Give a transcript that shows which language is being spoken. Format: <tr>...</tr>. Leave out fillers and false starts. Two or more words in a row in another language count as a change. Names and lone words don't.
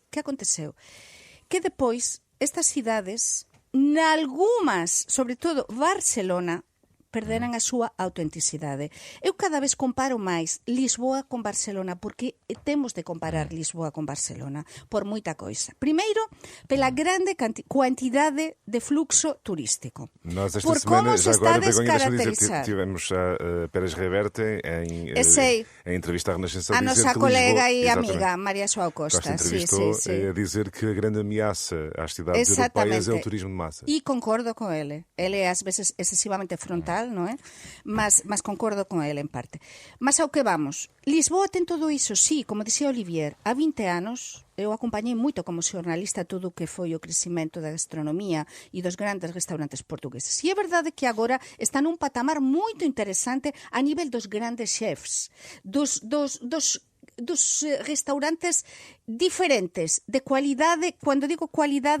<gl>Que aconteceu? Que depois, estas cidades... Nalgumas, sobre todo Barcelona, perderan a súa autenticidade. Eu cada vez comparo máis Lisboa con Barcelona, porque temos de comparar Lisboa con Barcelona por moita coisa. Primeiro, pela grande cuantidade de fluxo turístico.</gl> <pt>Nós esta</pt> <gl>por</gl> <pt>semana,</pt> <gl>como se está a descaracterizar.</gl> <pt>Tivemos a Pérez Reverte em entrevista à Renascença a nosa colega e amiga Maria João Costa entrevistou a dizer que a grande ameaça às cidades europeias é o turismo de massa. E concordo com ele. Ele é às vezes excessivamente frontal tal, non é?</pt> <gl>Mas concordo con ele en parte. Mas ao que vamos, Lisboa ten todo iso, sí, como dixía Olivier, há 20 anos eu acompañei moito como xornalista todo o que foi o crecimento da gastronomía e dos grandes restaurantes portugueses. E é verdade que agora está nun patamar moito interesante a nivel dos grandes chefs, dos restaurantes diferentes, de cualidade, cando digo cualidade,</gl>